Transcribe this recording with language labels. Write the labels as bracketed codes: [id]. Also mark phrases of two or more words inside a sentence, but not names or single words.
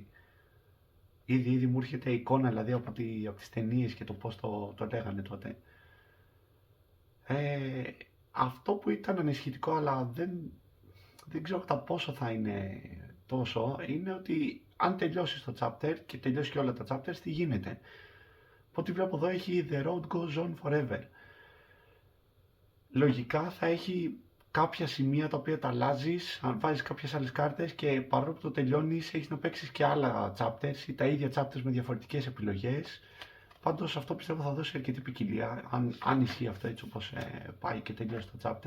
[el] Ήδη μου έρχεται εικόνα, δηλαδή από τις ταινίες και το πώς το λέγανε τότε. Αυτό που ήταν ανησυχητικό, αλλά δεν ξέρω κατά πόσο θα είναι τόσο, είναι ότι αν τελειώσεις το chapter και τελειώσει και όλα τα chapters, τι γίνεται. Από ό,τι βλέπω εδώ έχει The road goes on forever. Λογικά θα έχει κάποια σημεία τα οποία τα αλλάζεις, αν βάζεις κάποιες άλλες κάρτες και παρόλο που το τελειώνεις έχεις να παίξεις και άλλα chapters ή τα ίδια chapters με διαφορετικές επιλογές. Πάντως αυτό πιστεύω θα δώσει αρκετή ποικιλία, αν ισχύει αυτό έτσι όπως πάει και τελειώσει το chapters.